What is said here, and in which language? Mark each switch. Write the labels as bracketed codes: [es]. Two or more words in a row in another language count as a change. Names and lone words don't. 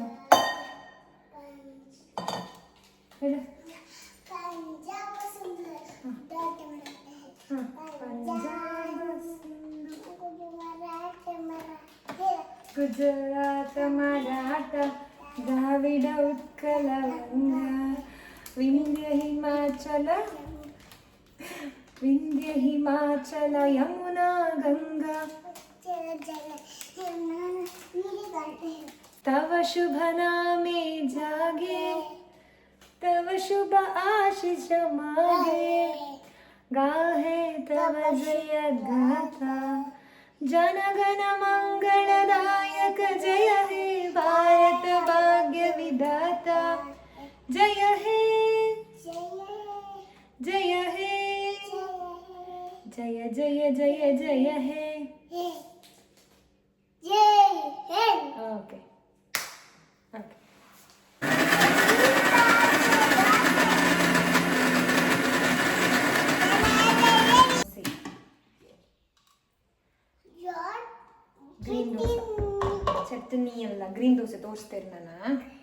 [bn] ಗುಜರಾತ ಮರಾಠ ದ್ರಾವಿಡ ಉತ್ಕಲ ವಂಗ ವಿಂಧ್ಯ ಹಿಮಾಚಲ ಯಮುನಾ ಗಂಗಾ তব শুভ নামে জাগে তব শুভ আশিস মাগে গাহে তব জয় গাথা জনগণ মঙ্গলদায়ক জয় হে ভারত ভাগ্য বিধাতা জয় হে জয় হে জয় জয় জয় জয় হে [en] okay okay [kn] ಗ್ರೀನ್ ದೋಸೆ ಚಟ್ನಿ ಅಲ್ಲ, ಗ್ರೀನ್ ದೋಸೆ ತೋರಿಸ್ತೇನೆ ನಾನು.